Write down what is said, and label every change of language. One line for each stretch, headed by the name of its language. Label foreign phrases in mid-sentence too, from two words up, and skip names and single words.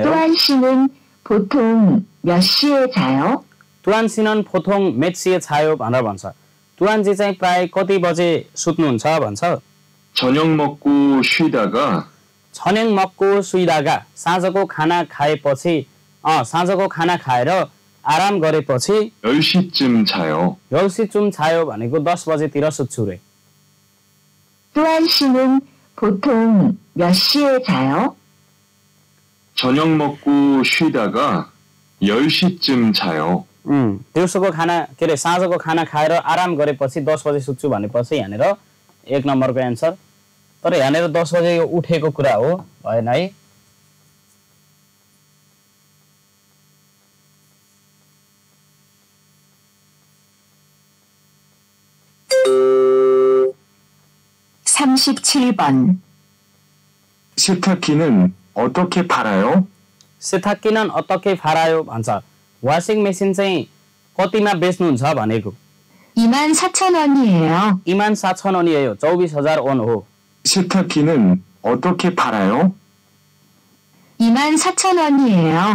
Korean: 또한 씨는 보통 몇 시에 자요? 투안 씨는 보통 몇 시에 자요
Nepali: भनेर भन्छ तुहानजी चाहिँ प्राय कति बजे सुत्नुहुन्छ भन्छ
Korean: 저녁 먹고 쉬다가 저녁 먹고 쉬다가
Nepali: साँझको खाना खाएपछि साँझको खाना खाएर आराम गरेपछि
Korean: 10시쯤 자요. 10시쯤 자요
Nepali: भनेको 10 बजेतिर सुत्छु रे
Korean: 또한 씨는 보통 몇 시에 자요? 저녁 먹고 쉬다가 10시쯤 자요.
Nepali: दिउँसोको खाना के अरे साँझको खाना खाएर आराम गरेपछि 10 बजे सुत्छु भनेपछि यहाँनिर 1 नम्बरको एन्सर तर यहाँनिर 10 बजे उठेको कुरा हो भएन है
Korean: (37번) 세탁기는 어떻게 팔아요? 세탁기는 어떻게 팔아요
Nepali: भन्छ वाशिङ मेसिन चाहिँ कतिमा बेच्नुहुन्छ भनेको
Korean: 24,000원이에요. 24,000원이에요. 24,000 원 हो. 세탁기는 어떻게 팔아요? 24,000원이에요.